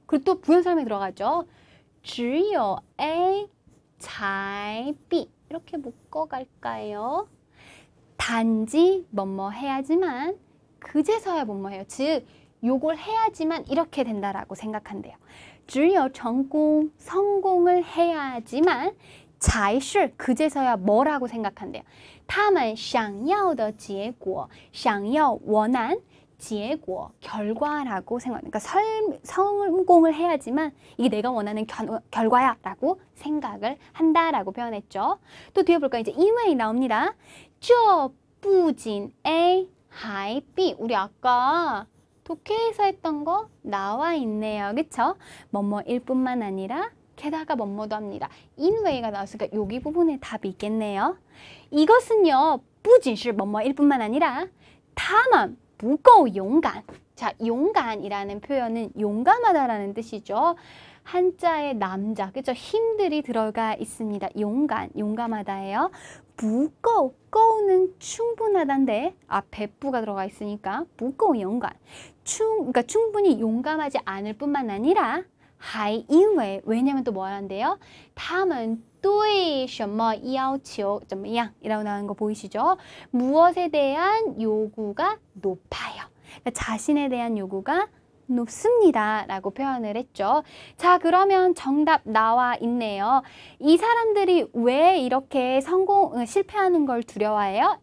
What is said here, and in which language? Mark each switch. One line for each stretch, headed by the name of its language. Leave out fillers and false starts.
Korean: 그리고 또 부연설명이 들어가죠.
Chinese: 只有A 才B
Korean: 이렇게 묶어갈까요? 단지 뭐뭐 해야지만 그제서야 뭐뭐 해요. 즉 요걸 해야지만 이렇게 된다라고 생각한대요.
Chinese: 只有成功
Korean: 성공을 해야지만
Chinese: 才是
Korean: 그제서야 뭐라고 생각한대요.
Chinese: 他们想要的结果想要
Korean: 원한
Chinese: 结果
Korean: 결과라고 생각합니다. 그러니까 성공을 해야지만 이게 내가 원하는 결과야 라고 생각을 한다라고 표현했죠. 또 뒤에 볼까요? 이제 因为 나옵니다.
Chinese: 这不仅 A 还 B
Korean: 우리 아까 독해에서 했던 거 나와 있네요. 그쵸? 뭐뭐일 뿐만 아니라 게다가 뭐뭐도 합니다. 인웨이가 나왔으니까 여기 부분에 답이 있겠네요. 이것은요,
Chinese: 不仅是
Korean: 뭐뭐일 뿐만 아니라
Chinese: 他们不够勇敢.
Korean: 자, 용간이라는 표현은 용감하다라는 뜻이죠. 한자의 남자, 그죠? 힘들이 들어가 있습니다. 용간, 용감하다예요. 不够, 거우는 충분하다인데 앞에 부가 들어가 있으니까
Chinese: 不够勇敢.
Korean: 그러니까 충분히 용감하지 않을 뿐만 아니라
Chinese: 还因为
Korean: 왜냐면 또 뭐 하는데요?
Chinese: 他们对什么要求怎么样?
Korean: 이라고 나오는 거 보이시죠? 무엇에 대한 요구가 높아요. 그러니까 자신에 대한 요구가 높습니다 라고 표현을 했죠. 자, 그러면 정답 나와 있네요. 이 사람들이 왜 이렇게 실패하는 걸 두려워해요?